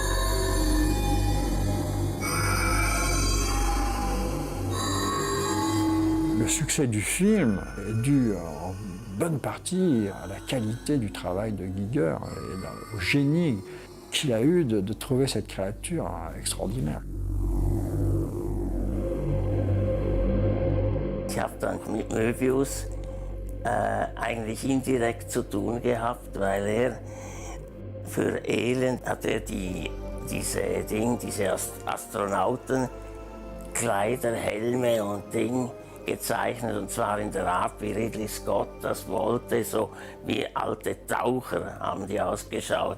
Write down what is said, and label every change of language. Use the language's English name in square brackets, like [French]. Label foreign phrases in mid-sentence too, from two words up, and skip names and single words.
[French] Le succès du film est dû en bonne partie à la qualité du travail de Giger et au génie qu'il a eu de trouver cette créature extraordinaire. [German] Ich habe dann mit Möbius eigentlich indirekt zu tun gehabt, weil für Alien hat diese Astronautenkleider, Helme und Ding gezeichnet, und zwar in der Art, wie Ridley Scott das wollte, so wie alte Taucher haben die ausgeschaut.